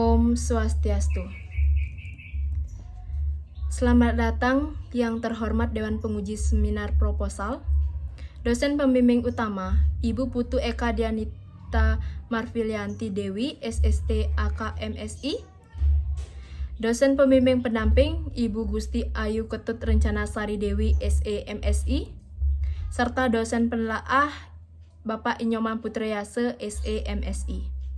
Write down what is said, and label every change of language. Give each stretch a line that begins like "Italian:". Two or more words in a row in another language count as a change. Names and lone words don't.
Indonesian: Om Swastiastu. Selamat datang yang terhormat Dewan Penguji Seminar Proposal, dosen pembimbing utama Ibu Putu Eka Dianita Marfilianti Dewi, SST AK MSI, dosen pembimbing pendamping Ibu Gusti Ayu Ketut Rencana Sari Dewi, SE MSI, serta dosen penelaah Bapak Inyoman Putrayase, SE MSI.